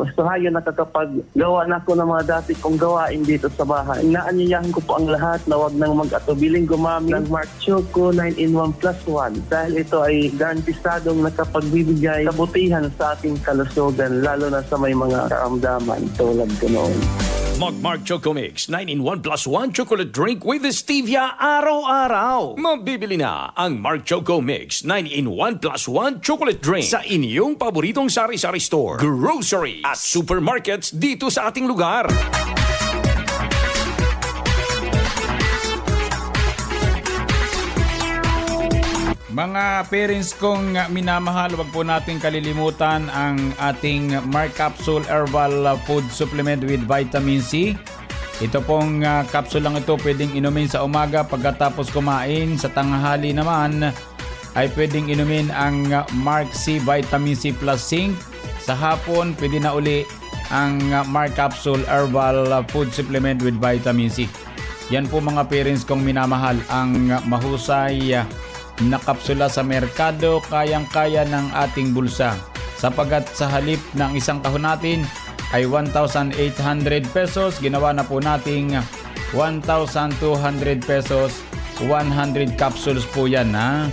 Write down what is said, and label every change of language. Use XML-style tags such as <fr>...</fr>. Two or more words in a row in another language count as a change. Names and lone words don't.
<tl>So ayun, nakakapaggawa na ako ng mga dati kong gawain dito sa bahay. Inaanyayahan ko po ang lahat na wag nang mag-atubiling gumamit ng Mark Choco 9-in-1+1 dahil ito ay garantisadong nakapagbibigay kabutihan sa ating kalusugan, lalo na sa may mga karamdaman tulad ko noon. Mag-Mark Choco Mix 9-in-1+1</tl> <en>chocolate drink with stevia</en> <tl>araw-araw. Mabibili na ang Mark Choco Mix 9-in-1+1</tl> <en>chocolate drink</en> <tl>sa inyong paboritong sari-sari store, grocery at supermarkets dito sa ating lugar. Mga parents kong minamahal, wag po natin kalilimutan ang ating Mark Capsule Herbal Food Supplement with Vitamin C. Ito pong capsule lang ito pwedeng inumin sa umaga pagkatapos kumain. Sa tanghali naman ay pwedeng inumin ang Mark C Vitamin C Plus Zinc. Sa hapon pwede na uli ang Mark Capsule Herbal Food Supplement with Vitamin C. Yan po mga parents kong minamahal, ang mahusay na kapsula sa merkado, kayang-kaya ng ating bulsa. Sapagat sa halip ng isang kahon natin ay 1,800 pesos, ginawa na po nating 1,200 pesos, 100 capsules po yan, ha.</tl>